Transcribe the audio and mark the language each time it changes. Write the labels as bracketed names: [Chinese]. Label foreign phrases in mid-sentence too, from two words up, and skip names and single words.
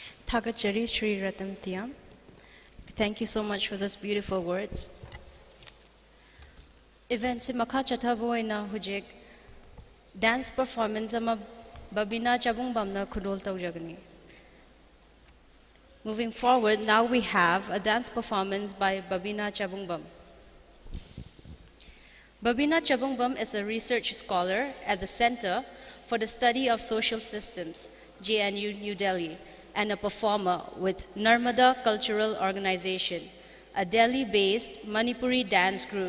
[English] Thagachari Sri Ratamtiyam. Thank you so much for those beautiful words. [Manipuri] Event se makha chathaboy na hujik [English] dance performance [Manipuri] ama Babina Chabungbam na khudol taujagani. [English] Moving forward, now we have a dance performance by Babina Chabungbam. Babina Chabungbam is a research scholar at the Center for the Study of Social Systems, JNU New Delhi, and a performer with Narmada Cultural Organization, a Delhi-based Manipuri dance group.